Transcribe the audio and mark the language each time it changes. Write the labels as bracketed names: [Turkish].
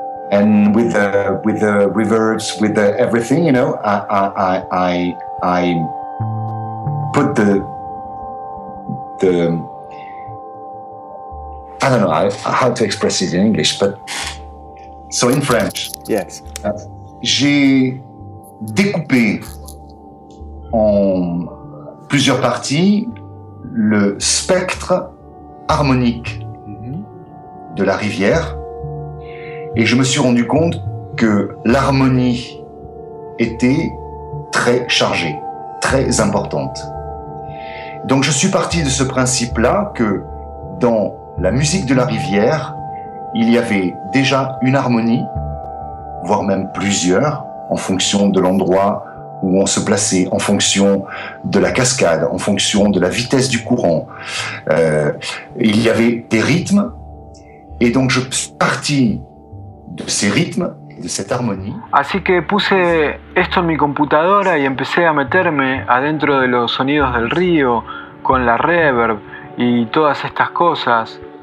[English] And with the reverbs, with the everything, you know, I put the I don't know how to express it in English, but so in French, yes, [French] j'ai découpé en plusieurs parties le spectre harmonique de la rivière. Et je me suis rendu compte que l'harmonie était très chargée, très importante. Donc je suis parti de ce principe-là que dans la musique de la rivière, il y avait déjà une harmonie, voire même plusieurs, en fonction de l'endroit où on se plaçait, en fonction de la cascade, en fonction de la vitesse du courant. Il y avait des rythmes, et donc je suis parti de [Spanish] ese ritmo, de esa armonía. Así que puse esto en mi computadora y empecé a meterme adentro de los sonidos del río con la reverb y todas estas cosas.